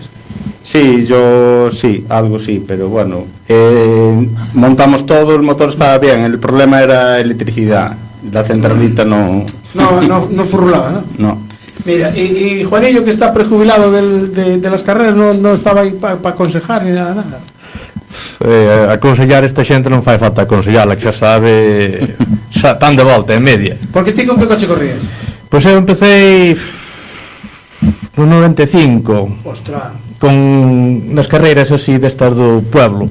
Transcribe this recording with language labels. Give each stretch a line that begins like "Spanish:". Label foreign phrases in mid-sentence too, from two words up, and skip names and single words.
Spanish: Sí, yo sí, algo sí, pero bueno, montamos todo, el motor estaba bien, el problema era electricidad, la centralita no furulaba, ¿no? No. Mira, y Juanillo, que está prejubilado de las carreras, no estaba ahí para aconsejar ni nada.
Galician: Aconsellar esta xente non fai falta aconsellala, que xa sabe, xa tan de volta en media. Porque ti con que coche corrías? Pois eu empecé no 95.
Spanish: Ostras.
Galician: Con nas carreiras así destas do pueblo.